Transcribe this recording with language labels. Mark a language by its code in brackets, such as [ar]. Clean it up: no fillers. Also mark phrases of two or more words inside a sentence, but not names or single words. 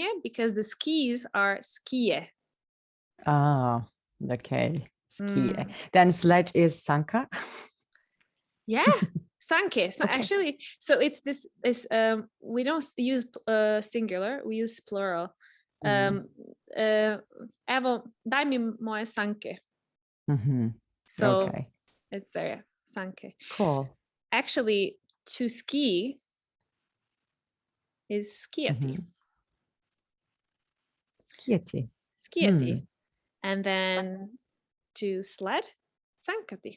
[en] Because the skis are skije. Ah, okay. Ski. Mm. Then sledge is sanka. Yeah. Sanke. So Okay. actually, so it's this is we don't use singular, we use plural. [hr] Evo, daj mi moje sanke. [en] Mhm. So Okay. it's there, sanke. Cool. Actually, to ski is skiati. Mhm. Skieti. Skiati. And then to sled, sankati.